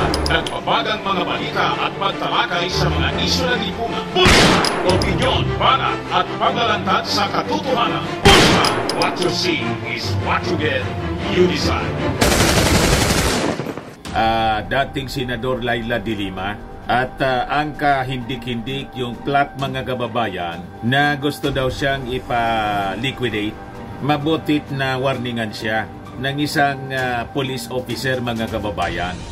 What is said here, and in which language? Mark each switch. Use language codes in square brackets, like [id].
[tl] Nagbabagang mga balita at pagtalakay sa mga isyu ng lipunan. Bulsa! Opinyon, banat at paglalantad sa katotohanan. Bulsa! [en] What you see is what you get. You decide. [tl] Dating Senador Laila de Lima at ang kahindik-hindik yung plot mga kababayan na gusto daw siyang ipa-liquidate. Mabutit na warningan siya ng isang police officer mga kababayan.